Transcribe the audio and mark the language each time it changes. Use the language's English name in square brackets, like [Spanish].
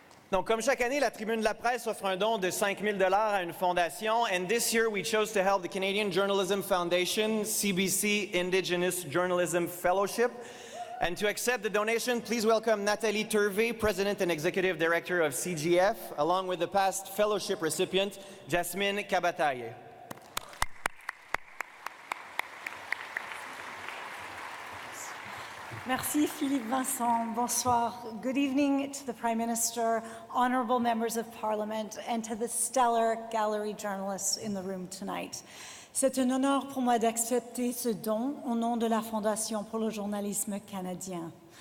[French] Donc, comme chaque année, la Tribune de la presse offre un don de 5 000 $ à une fondation. [English] And this year, we chose to help the Canadian Journalism Foundation, CBC Indigenous Journalism Fellowship. And to accept the donation, please welcome Nathalie Turvey, President and Executive Director of CGF, along with the past fellowship recipient, Jasmine Kabataye. [French] Merci Philippe-Vincent. Bonsoir. [English] Good evening to the Prime Minister, honorable members of Parliament, and to the stellar gallery journalists in the room tonight. [French] C'est un honneur pour moi d'accepter ce don au nom de la Fondation pour le journalisme canadien.